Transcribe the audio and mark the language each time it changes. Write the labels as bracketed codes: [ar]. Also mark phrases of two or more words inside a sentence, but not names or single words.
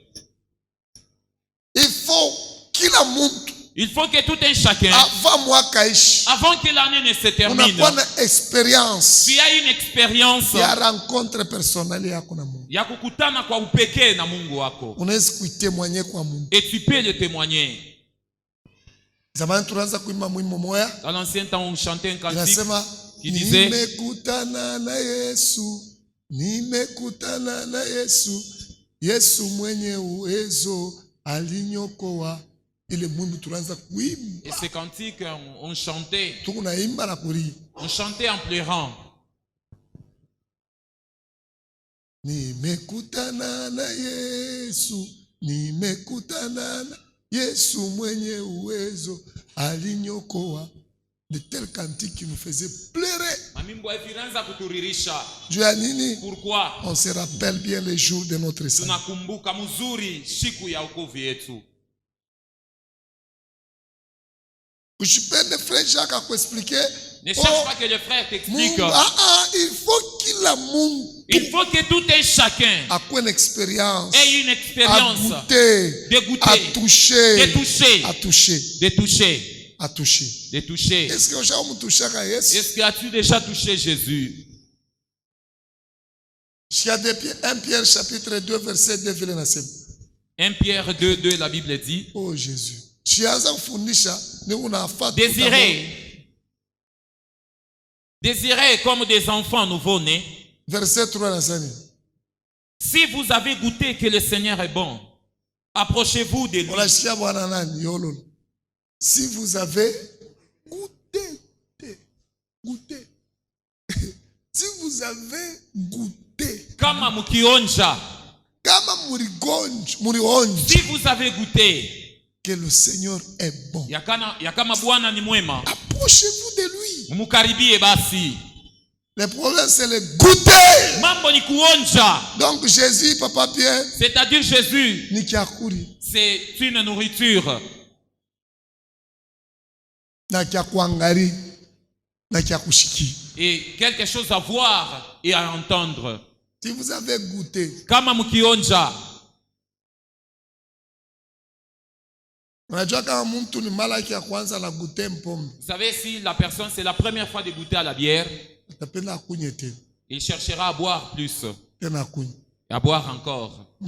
[fr] Il faut que tout un chacun, avant que l'année ne se termine, tu as une expérience. Il y a rencontre personnelle. Et tu peux le témoigner. Dans l'ancien temps, on chantait un cantique qui disait: [sw] nimekutana na Yesu, Yesu mwenye uwezo alinyokoa. [fr] Et ces cantiques, on chantait. On chantait en pleurant. [sw] Nimekutana na Yesu mwenye uwezo alinyokoa. [fr] De tels cantiques qui nous faisaient pleurer. Pourquoi? On se rappelle bien les jours de notre salut. Je peux le frère Jacques à expliquer. Ne cherche pas que le frère t'explique. Il faut qu'il a il faut que tout un chacun ait une expérience. À goûter, de goûter, à toucher, de toucher, à toucher, de toucher, à toucher, de toucher. Est-ce que as-tu déjà touché Jésus? 1 Pierre chapitre 2 verset 2 [sw] vile nasema. [fr] 1 Pierre 2, la Bible dit: oh Jésus. Désirez comme des enfants nouveau-nés. Verset 3. Si vous avez goûté que le Seigneur est bon, approchez-vous de lui. Si vous avez goûté. Si vous avez goûté. [sw] Kama mukionja. [fr] Si vous avez goûté que le Seigneur est bon, [sw] yakama Bwana ni mwema, [fr] approchez-vous de lui. [sw] Mukaribie basi. [fr] Le problème, c'est le goûter. [sw] Mambo ni kuonja. [fr] Donc Jésus, Papa Pierre, c'est-à-dire Jésus, [sw] ni kiakuri. [fr] C'est une nourriture. [sw] Na kiakuangari, na kiakushiki. [fr] Et quelque chose à voir et à entendre. Si vous avez goûté, [sw] kama mukionja, [fr] vous savez, si la personne c'est la première fois de goûter à la bière, il cherchera à boire plus et à boire encore.